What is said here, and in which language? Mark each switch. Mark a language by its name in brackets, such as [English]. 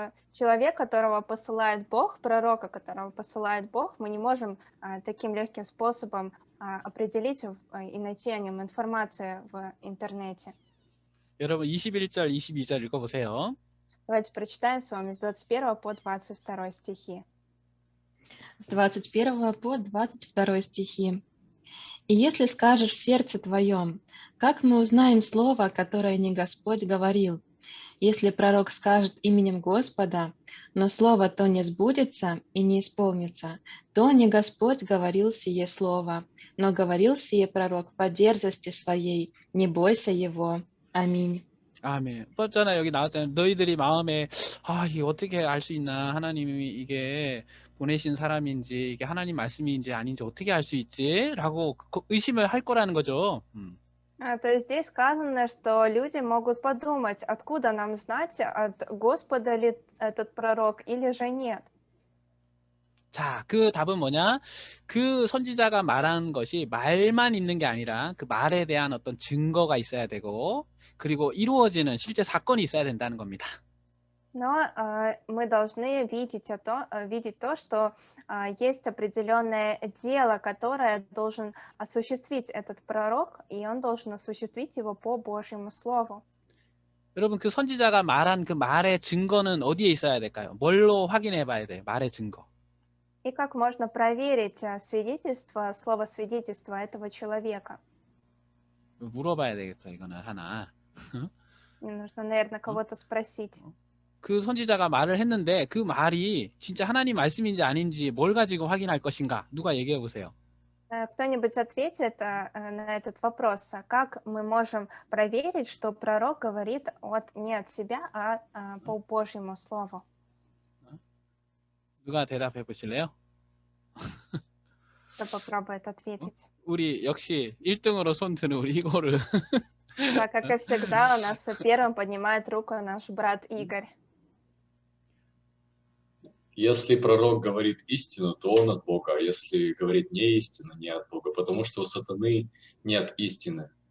[Russian] Человек, которого посылает Бог, пророка, которого посылает Бог, мы не можем таким легким способом определить и найти о нем информацию в интернете. [Korean] 여러분 21절, 22절 읽어보세요. [Russian] Давайте прочитаем с вами с 21 по 22 стихи. С 21 по 22 стихи. «И если скажешь в сердце твоем, как мы узнаем слово, которое не Господь говорил? Если пророк скажет именем Господа, но слово то не сбудется и не исполнится, то не Господь говорил сие слово, но говорил сие пророк по дерзости своей, не бойся его. Аминь». [Korean] 아멘. 떴잖아요. 여기 나왔잖아요. 너희들이 마음에 이게 어떻게 알 수 있나? 하나님이 이게 보내신 사람인지 이게 하나님 말씀인지 아닌지 어떻게 알 수 있지? 라고 의심을 할 거라는 거죠. [Russian] То есть здесь сказано, что люди могут подумать, откуда нам знать, от Господа ли этот пророк или же нет. [Korean] 자, 그 답은 뭐냐? 그 선지자가 말한 것이 말만 있는 게 아니라 그 말에 대한 어떤 증거가 있어야 되고 그리고 이루어지는 실제 사건이 있어야 된다는 겁니다. [Russian] Но мы должны видеть то, что есть определенное дело, которое должен осуществить этот пророк, и он должен осуществить его по Божьему Слову. [Korean] 여러분, 그 선지자가 말한 그 말의 증거는 어디에 있어야 될까요? 뭘로 확인해 봐야 돼요? 말의 증거. [Russian] И как можно проверить слово свидетельства этого человека? [Korean] 물어봐야 되겠다, 이거는 하나. [Russian] Мне нужно, наверное, кого-то спросить. [Korean] 그 선지자가 말을 했는데 그 말이 진짜 하나님 말씀인지 아닌지 뭘 가지고 확인할 것인가? 누가 얘기해 보세요. [Russian] Кто-нибудь ответит на этот вопрос? Как мы можем проверить, что пророк говорит не от себя, а по Божьему Слову? [Korean] 누가 대답해 보실래요? [Russian] Кто попробует ответить? [Korean] 우리 역시 1등으로 손 드는 우리 이거를 [Russian] Да, как и всегда, у нас первым поднимает руку наш брат Игорь. Если пророк говорит истину, то он от Бога, а если говорит не истину, не от Бога, потому что у сатаны нет истины.